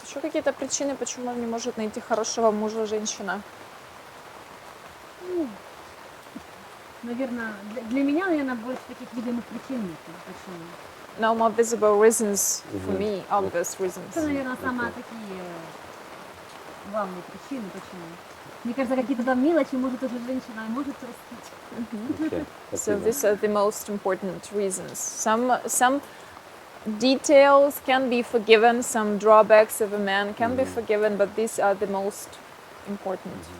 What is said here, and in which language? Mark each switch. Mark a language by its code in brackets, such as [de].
[ru] Еще какие-то причины, почему не может найти хорошего мужа женщина? Наверное, для меня, наверное, больше таких видимых причин нет. Почему? [en] No more visible reasons for me, obvious reasons. [ru] Это, наверное, самые такие главные причины, почему. Мне кажется, какие-то там мелочи, может, уже женщина может простить. [en] Okay. So these are the most important reasons. Some details can be forgiven, some drawbacks of a man can be forgiven, but these are the most important.